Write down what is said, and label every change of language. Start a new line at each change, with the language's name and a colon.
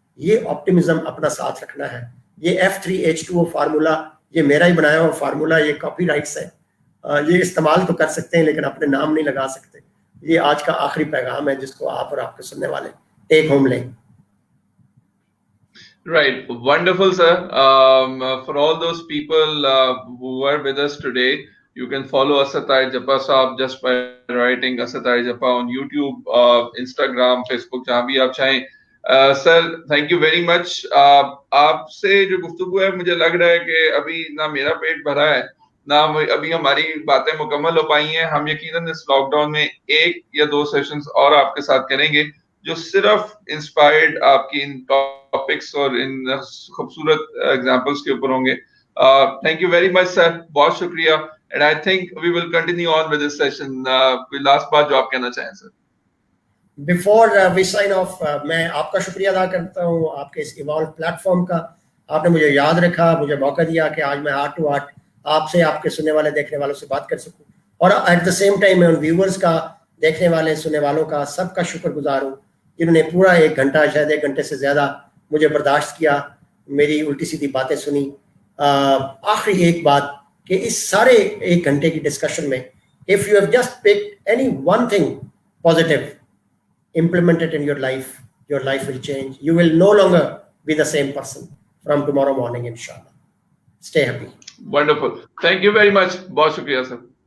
Hindi: ये ऑप्टिमिज्म अपना साथ रखना है। ये F3H2O फार्मूला ये मेरा ही बनाया हुआ फार्मूला, ये कॉपीराइट्स है, ये इस्तेमाल तो कर सकते हैं लेकिन अपने नाम नहीं लगा सकते। ये आज का आखिरी पैगाम है जिसको आप और आपके सुनने वाले टेक होम लें।
English: Right, wonderful, sir. For all those people who were with us today, you can follow Asad Tahir Japa Saab just by writing Asad Tahir Japa on YouTube, Instagram, Facebook,
Hindi: जहाँ भी आप चाहें।
English: Sir thank you very much.
Hindi: आपसे जो गुफ्तगू है मुझे लग रहा है कि अभी ना मेरा पेट भरा है ना अभी हमारी बातें मुकम्मल हो पाई हैं। हम यकीनन इस लॉकडाउन में 1 या 2 सेशंस और आपके साथ करेंगे जो सिर्फ इंस्पायर्ड आपकी इन टॉपिक्स और इन खूबसूरत एग्जांपल्स के ऊपर होंगे।
English: thank you very much sir,
Hindi: बहुत शुक्रिया।
English: And I think we will continue on with this session.
Hindi: कोई लास्ट बात जो आप कहना चाहें sir?
English: before we sign off,
Hindi: मैं आपका शुक्रिया अदा करता हूँ आपके इस इवॉल्व प्लेटफॉर्म का। आपने मुझे याद रखा, मुझे मौका दिया कि आज मैं हार्ट टू हार्ट आपसे, आपके सुनने वाले देखने वालों से बात कर सकूं, और
English: at the same time
Hindi: मैं उन व्यूवर्स का, देखने वाले सुनने वालों का, सबका शुक्रगुजार हूँ जिन्होंने पूरा 1 घंटा, शायद 1 घंटे से ज़्यादा मुझे बर्दाश्त किया, मेरी उल्टी सीधी बातें सुनी। आखिरी एक बात कि इस सारे 1 घंटे की डिस्कशन में
English: If you have just picked any one thing positive, implement it in your life will change. You will no longer be the same person from tomorrow morning, inshallah. Stay happy. Wonderful. Thank you very much.
Hindi: बहुत शुक्रिया sir.